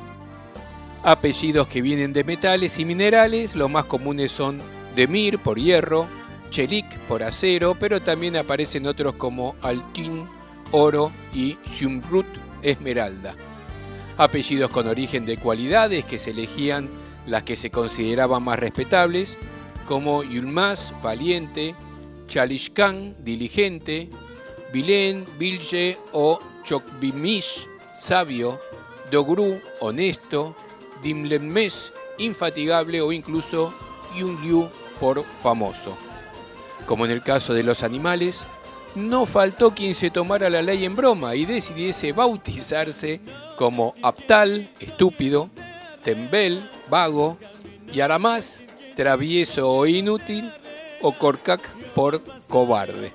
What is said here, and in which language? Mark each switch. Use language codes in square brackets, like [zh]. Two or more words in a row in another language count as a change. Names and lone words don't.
[es] Apellidos que vienen de metales y minerales, los más comunes son Demir por hierro, Çelik por acero, pero también aparecen otros como Altın, oro y Zümrüt, esmeralda. Apellidos con origen de cualidades que se elegían las que se consideraban más respetables, como Yılmaz, valiente, Çalışkan, diligente, Bilen, bilge o Çokbilmiş, sabio, Doğru, honesto, Dinlenmez, infatigable o incluso Yunliu por famoso. Como en el caso de los animales, no faltó quien se tomara la ley en broma y decidiese bautizarse como Aptal, estúpido, Tembel, vago, y Aramaz, travieso o inútil, o Korkak por cobarde.